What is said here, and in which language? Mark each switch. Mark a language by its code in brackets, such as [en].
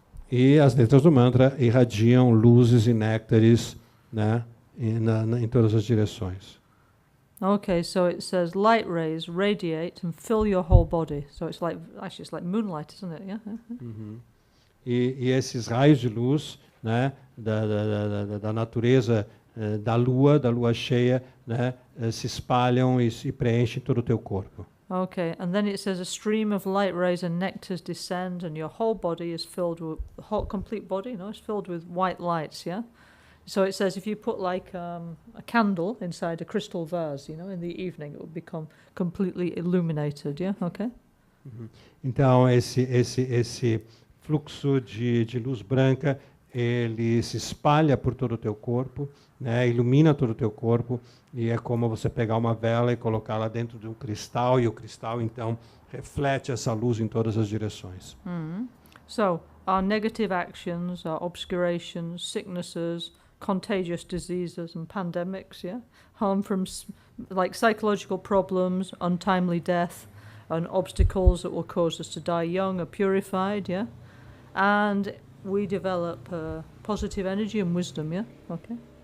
[pt] E as letras do mantra irradiam luzes e néctares, né, em todas as direções. [en] Okay, so it says light rays radiate and fill your whole body. So it's like moonlight, isn't it? Yeah. [pt] Uhum. E esses raios de luz, né, da natureza, da lua cheia, né, se espalham e preenchem todo o teu corpo. [en] Okay, and then it says a stream of light rays and nectars descend, and your whole body is filled with the whole complete body. Is filled with white lights. Yeah. So it says if you put like a candle inside a crystal vase, in the evening, it will become completely illuminated. Yeah. Okay. Uhum. [pt] Então esse fluxo de luz branca, ele se espalha por todo o teu corpo, né, ilumina todo o teu corpo, e é como você pegar uma vela e colocá-la dentro de um cristal, e o cristal então reflete essa luz em todas as direções. [en] So our negative actions, our obscurations, sicknesses, contagious diseases and pandemics, harm from like psychological problems, untimely death, and obstacles that will cause us to die young are purified, and we develop positive energy and wisdom, okay?